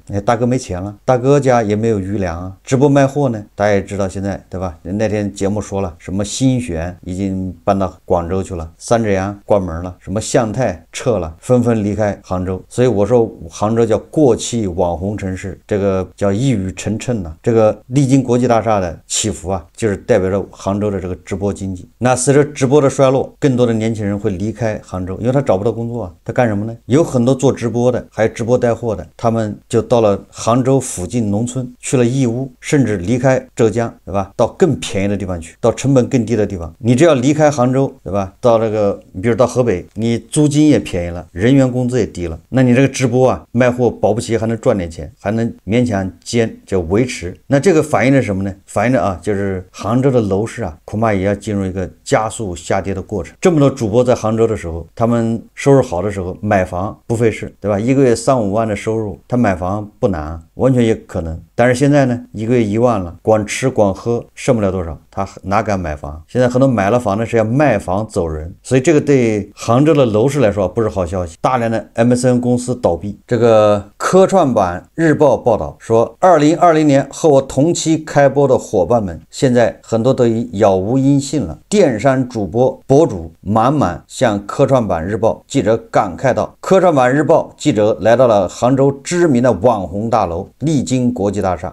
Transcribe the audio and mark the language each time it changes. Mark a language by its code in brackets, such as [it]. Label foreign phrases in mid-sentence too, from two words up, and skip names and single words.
[zh] 大哥沒錢了，大哥家也沒有餘糧直播賣貨呢，大家也知道現在對吧？那天節目說了，什麼新選已經搬到廣州去了，三隻羊關門了，什麼向太撤了，紛紛離開杭州。所以我說杭州叫過氣網紅城市，這個叫一語成讖這個麗晶國際大廈的起伏就是代表着杭州的這個直播經濟。那隨着直播的衰落，更多的年輕人會離開杭州，因為他找不到工作他幹什麼呢？有很多做直播的，還有直播帶貨的，他們就到了杭州附近農村，去了義烏，甚至離開浙江，对吧？到更便宜的地方去，到成本更低的地方。你只要離開杭州，对吧？到这个，你比如到河北，你租金也便宜了，人员工資也低了，那你這個直播賣貨保不齊還能賺點錢，還能勉強就維持。那這個反映了什麼呢？反映了就是杭州的樓市恐怕也要進入一個加速下跌的過程。這麼多主播在杭州的時候，他們收入好的時候買房不費事，對吧？一個月3、5萬的收入，他買房不難，完全也可能。但是現在呢，一個月1萬了，光吃光喝剩不了多少，他哪敢買房？現在很多買了房呢是要賣房走人，所以這個對杭州的樓市來說不是好消息。大量的 MCN 公司倒閉。這個科創板日報報道說，2020年和我同期開播的夥伴們，現在很多都已杳無音信了。電商主播博主滿滿向科創板日報記者感慨道，科創板日報記者來到了杭州知名的網紅大樓麗晶國際大廈。